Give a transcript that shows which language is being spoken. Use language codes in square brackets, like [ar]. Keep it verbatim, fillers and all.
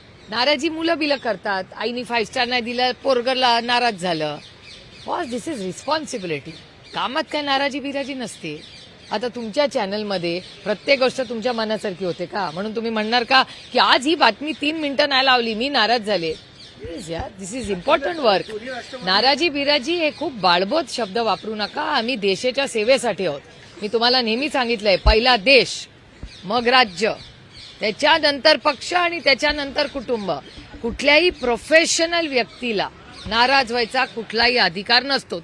[mr] नाराजी मुलं बिलं करतात, आईनी फाईव्ह स्टार नाही दिलं, पोरगरला नाराज झालं. [en] Boss, this is responsibility. [mr] कामात काय नाराजी बिराजी नसते. आता तुमच्या चॅनलमध्ये प्रत्येक गोष्ट तुमच्या मनासारखी होते का, म्हणून तुम्ही म्हणणार का की आज ही बातमी तीन मिनिटं नाही लावली मी नाराज झाले. [en] Please यार, this is important work. [mr] नाराजी बिराजी हे खूप बाळबोत शब्द वापरू नका. आम्ही देशाच्या सेवेसाठी आहोत. मी तुम्हाला नेहमी सांगितलंय, पहिला देश, मग राज्य, त्याच्यानंतर पक्ष आणि त्याच्यानंतर कुटुंब. कुठल्याही प्रोफेशनल व्यक्तीला नाराज व्हायचा कुठलाही अधिकार नसतो.